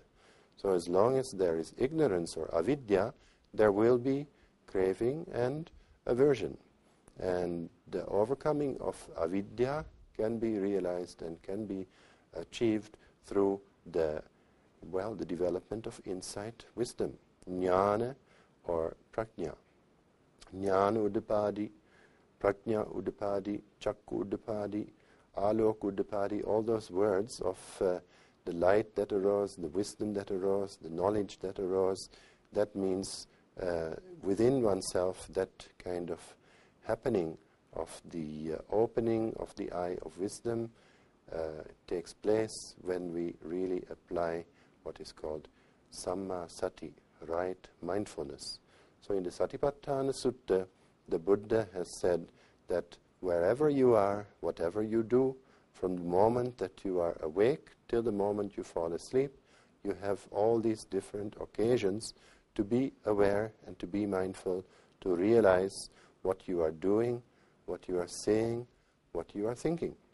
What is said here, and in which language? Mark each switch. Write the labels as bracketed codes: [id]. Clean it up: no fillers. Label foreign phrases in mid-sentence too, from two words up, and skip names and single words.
[en] So as long as there is ignorance or avidya, there will be craving and aversion. And the overcoming of avidya can be realized and can be achieved through the development of insight, wisdom, jnana or prajna. [pi] Jnana udapadi, prajna udapadi, chakku udapadi, alok udapadi, [en] all those words of the light that arose, the wisdom that arose, the knowledge that arose, that means within oneself that kind of happening of the opening of the eye of wisdom takes place when we really apply what is called [pi] samma sati, [en] right mindfulness. So in the Satipatthana Sutta, the Buddha has said that wherever you are, whatever you do, from the moment that you are awake till the moment you fall asleep, you have all these different occasions to be aware and to be mindful, to realize what you are doing, what you are saying, what you are thinking.